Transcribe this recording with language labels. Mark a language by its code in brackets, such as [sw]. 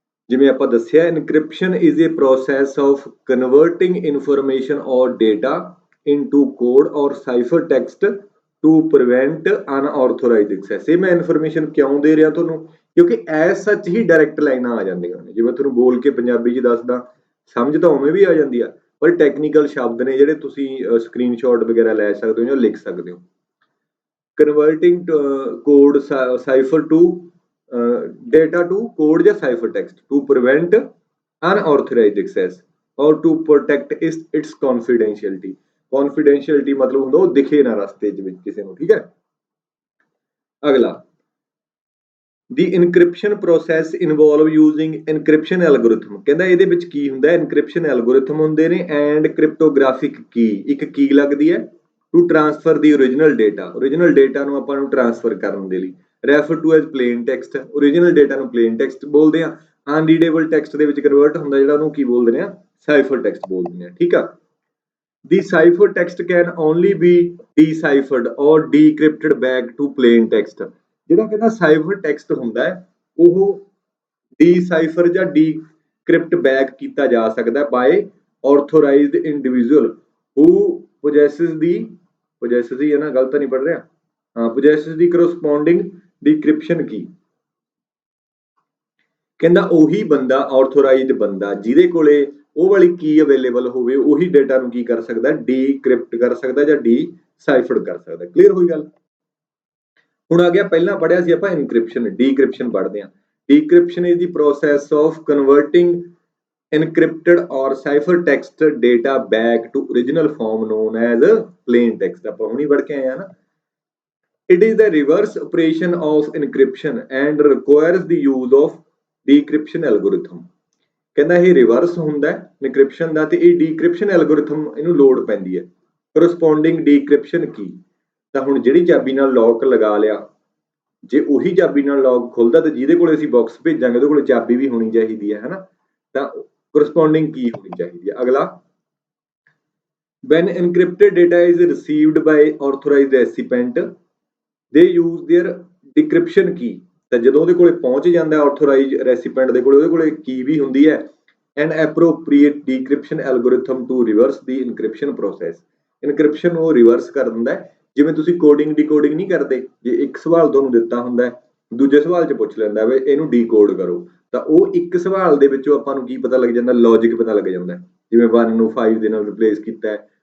[pa] ਜਿਵੇਂ ਆਪਾਂ ਦੱਸਿਆ, [en] Encryption is a process of converting information or data into code or cipher text to prevent unauthorized access. [pa] ਇਹ ਮੈਂ ਇਨਫੋਰਮੇਸ਼ਨ ਕਿਉਂ ਦੇ ਰਿਹਾ ਤੁਹਾਨੂੰ, ਕਿਉਂਕਿ ਐਸ ਸੱਚ ਹੀ ਡਾਇਰੈਕਟ ਲਾਈਨਾਂ ਆ ਜਾਂਦੀਆਂ ਨੇ। ਜਿਵੇਂ ਤੁਹਾਨੂੰ ਬੋਲ ਕੇ ਪੰਜਾਬੀ 'ਚ ਦੱਸਦਾ, ਸਮਝ ਤਾਂ ਉਵੇਂ ਵੀ ਆ ਜਾਂਦੀ ਆ, ਪਰ ਟੈਕਨੀਕਲ ਸ਼ਬਦ ਨੇ ਜਿਹੜੇ ਤੁਸੀਂ ਸਕਰੀਨਸ਼ਾਟ ਵਗੈਰਾ ਲੈ ਸਕਦੇ ਹੋ ਜਾਂ ਲਿਖ ਸਕਦੇ ਹੋ। [en] Converting code cipher to data to code ਜਾਂ cipher text to prevent unauthorized access or to protect its confidentiality। [pa] confidentiality ਮਤਲਬ ਹੁੰਦਾ ਉਹ ਦਿਖੇ ਨਾ ਰਸਤੇ ਦੇ ਵਿੱਚ ਕਿਸੇ ਨੂੰ। ਠੀਕ ਹੈ, ਅਗਲਾ, [en] the encryption process involve using encryption algorithm। [pa] ਕਹਿੰਦਾ ਇਹਦੇ ਵਿੱਚ ਕੀ ਹੁੰਦਾ ਹੈ, encryption algorithm ਹੁੰਦੇ ਨੇ [en] and cryptographic key। [pa] ਇੱਕ ਕੀ ਲੱਗਦੀ ਹੈ [en] to transfer the original data। [pa] original data ਨੂੰ ਆਪਾਂ ਨੂੰ ਟ੍ਰਾਂਸਫਰ ਕਰਨ ਦੇ ਲਈ [en] refer to as plain text। [pa] original data ਨੂੰ plain text ਬੋਲਦੇ ਆ। unreadable text ਦੇ ਵਿੱਚ ਕਨਵਰਟ ਹੁੰਦਾ ਜਿਹੜਾ, ਉਹਨੂੰ ਕੀ ਬੋਲਦੇ ਆ, cipher text ਬੋਲਦੇ ਆ। ਠੀਕ ਆ, [en] the cipher text can only be deciphered or decrypted back to plain text। [pa] ਜਿਹੜਾ ਕਹਿੰਦਾ cipher text ਹੁੰਦਾ ਹੈ ਉਹ decipher ਜਾਂ decrypt back ਕੀਤਾ ਜਾ ਸਕਦਾ [en] by authorized individual who possesses the [pa] ਹੈ ਨਾ, ਗਲਤ ਤਾਂ ਨਹੀਂ ਪੜ ਰਿਹਾ, ਹਾਂ, [en] possesses the corresponding decryption key। [pa] ਕਹਿੰਦਾ ਉਹੀ ਬੰਦਾ, ਆਥੋਰਾਈਜ਼ਡ ਬੰਦਾ, ਜਿਹਦੇ ਕੋਲੇ ਉਹ ਵਾਲੀ ਕੀ ਅਵੇਲੇਬਲ ਹੋਵੇ, ਉਹੀ ਡੇਟਾ ਨੂੰ ਕੀ ਕਰ ਸਕਦਾ, ਡੀਕ੍ਰਿਪਟ ਕਰ ਸਕਦਾ ਜਾਂ ਡੀਸਾਈਫਰਡ ਕਰ ਸਕਦਾ। ਕਲੀਅਰ ਹੋਈ ਗੱਲ? ਹੁਣ ਆ ਗਿਆ, ਪਹਿਲਾਂ ਪੜਿਆ ਸੀ ਆਪਾਂ ਇਨਕ੍ਰਿਪਸ਼ਨ, ਡੀਕ੍ਰਿਪਸ਼ਨ ਪੜ੍ਹਦੇ ਹਾਂ। [en] Decryption is the process of converting encrypted or cipher text data back to original form known as plain text। [pa] ਆਪਾਂ ਹੁਣੀ ਪੜ੍ਹ ਕੇ ਆਏ ਆ ਨਾ। [en] It is the reverse operation of encryption and requires the use of decryption algorithm। [pa] ਕਹਿੰਦਾ ਇਹ reverse ਹੁੰਦਾ ਹੈ encryption ਦਾ, ਤੇ ਇਹ decryption algorithm ਇਹਨੂੰ ਲੋਡ ਪੈਂਦੀ ਹੈ। corresponding decryption key, ਤਾਂ ਹੁਣ ਜਿਹੜੀ ਚਾਬੀ ਨਾਲ ਲੌਕ ਲਗਾ ਲਿਆ, ਜੇ ਉਹੀ ਚਾਬੀ ਨਾਲ ਲੌਕ ਖੁੱਲਦਾ ਤੇ ਜਿਹਦੇ ਕੋਲੇ ਅਸੀਂ ਬਾਕਸ ਭੇਜਾਂਗੇ ਉਹਦੇ ਕੋਲੇ ਚਾਬੀ ਵੀ ਹੋਣੀ ਚਾਹੀਦੀ ਹੈ, ਹਨਾ, ਤਾਂ corresponding key ਹੋਣੀ ਚਾਹੀਦੀ ਹੈ। [en] ਅਗਲਾ, when encrypted data is received by authorized recipient they use their decryption key। [pa] ਤਾਂ ਜਦੋਂ ਉਹਦੇ ਕੋਲੇ ਪਹੁੰਚ ਜਾਂਦਾ authorized recipient ਦੇ ਕੋਲੇ, ਉਹਦੇ ਕੋਲੇ ਕੀ ਵੀ ਹੁੰਦੀ ਹੈ, [en] an appropriate decryption algorithm to reverse the encryption process। [pa] encryption ਉਹ ਰਿਵਰਸ ਕਰ ਦਿੰਦਾ ਹੈ। ਜਿਵੇਂ ਤੁਸੀਂ ਕੋਡਿੰਗ ਡੀਕੋਡਿੰਗ ਨਹੀਂ ਕਰਦੇ, ਜੇ ਇੱਕ ਸਵਾਲ ਤੁਹਾਨੂੰ ਦਿੱਤਾ ਹੁੰਦਾ ਦੂਜੇ ਸਵਾਲ 'ਚ ਪੁੱਛ ਲੈਂਦਾ ਵੀ ਇਹਨੂੰ ਡੀਕੋਡ ਕਰੋ, ਤਾਂ ਉਹ ਇੱਕ ਸਵਾਲ ਦੇ ਵਿੱਚੋਂ ਆਪਾਂ ਨੂੰ ਕੀ ਪਤਾ ਲੱਗ ਜਾਂਦਾ, ਲੌਜਿਕ ਪਤਾ ਲੱਗ ਜਾਂਦਾ। ਜਿਵੇਂ 1 ਨੂੰ 5 ਦੇ ਨਾਲ ਰਿਪਲੇਸ ਕੀਤਾ ਹੈ,